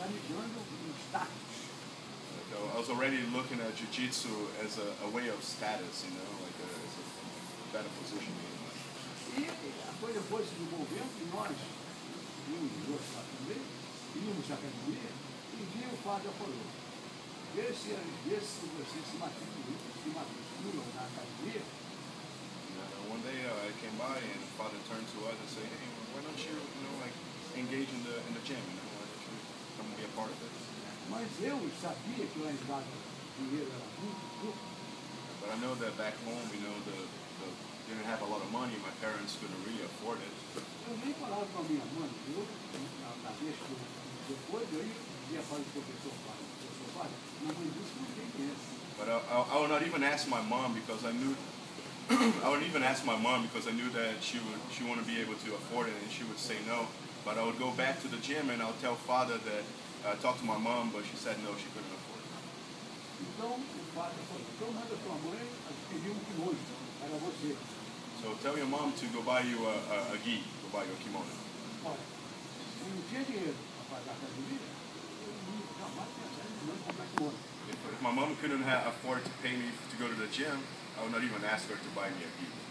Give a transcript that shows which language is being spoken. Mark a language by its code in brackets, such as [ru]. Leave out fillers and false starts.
[en] I was already looking at Jiu-Jitsu as a way of status, like as a better position. [pt] E a coisa foi se desenvolvendo e nós íamos lá também, íamos à academia e dia o padre falou, vê se você se matriculam na academia. [en] One day I came by and the father turned to us and said, hey, why don't you, engage in the gym, why don't you come and be a part of it? [pt] Mas eu sabia que lá em casa o dinheiro era muito pouco. [en] But I know that back home, didn't have a lot of money, my parents couldn't really afford it. [pt] Eu nem falava com a minha mãe, na vez que depois eu ia para o professor Padre, minha mãe disse que não tem dinheiro. [en] But I would not even ask my mom because I knew that she wouldn't be able to afford it and she would say no. But I would go back to the gym and I'll tell father that I talked to my mom, but she said no, she couldn't afford it. [pt] Então o padre falou, então manda sua mãe adquirir kimono para você. [en] So tell your mom to go buy you a gi, go buy you a kimono. [pt] Olha, eu não tinha dinheiro para pagar a academia, eu não jamais pensava em comprar kimono. [en] If my mom couldn't afford to pay me to go to the gym, I would not even ask her to buy me a gi.